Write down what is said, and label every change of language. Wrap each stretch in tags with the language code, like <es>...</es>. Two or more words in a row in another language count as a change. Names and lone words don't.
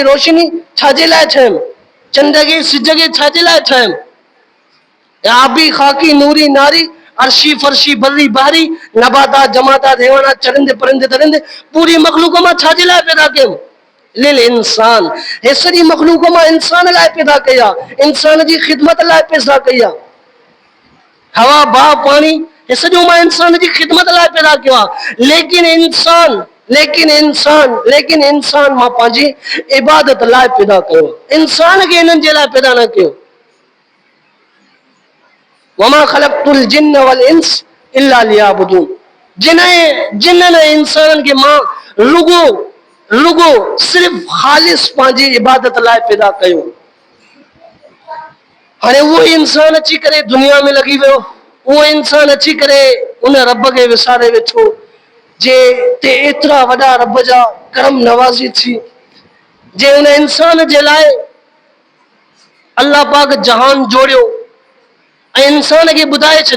<sd>रोशनी छाजे लाइ ठाहियमि, चंड खे सिज खे छाजे लाइ ठाहियमि, आबी खाकी नूरी नारी अर्शी फर्शी बर्री बहरी नबातात जमातात हैवानात चरिंदे परिंदे दरिंदे पूरी मखलूक मां छाजे लाइ पैदा कयमि,</sd> <ar>للإنسان,</ar> <sd>हे सॼी मखलूक मां इंसान लाइ पैदा कया, इंसान जी ख़िदमत लाइ पैदा कया, हवा भाउ पाणी हे सॼो मां इंसान जी ख़िदमत लाइ पैदा कयो आहे। लेकिन इंसान मां पंहिंजी इबादत लाइ पैदा कयो, इंसान खे हिननि जे लाइ पैदा न कयो।</sd> <ar>وما خلقت الجن والإنس إلا ليعبدون,</ar> <sd>जिन्ननि इंसाननि खे मां रुगो सिर्फ ख़ालिस पंहिंजी इबादत लाइ पैदा कयो। हाणे उहो इंसान अची करे दुनिया में लॻी वियो, उहो इंसान अची करे उन रब खे विसारे वेठो जे ते एतिरा वॾा रब जा करम नवाज़ी थी, जे उन इंसान जे लाइ अल्लाह पाक जहान जोड़ियो ऐं इंसान खे ॿुधाए छॾियो।</sd>